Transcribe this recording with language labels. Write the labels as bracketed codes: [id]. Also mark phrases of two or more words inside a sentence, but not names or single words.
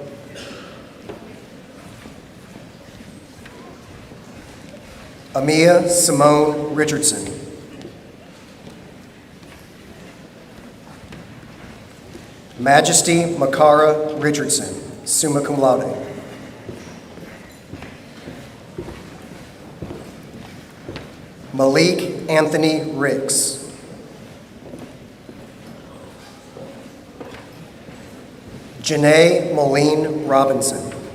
[en] Amia Simone Richardson. Majesty Makara Richardson, [la] summa cum laude. [en] Malik Anthony Ricks. Janae Moline Robinson.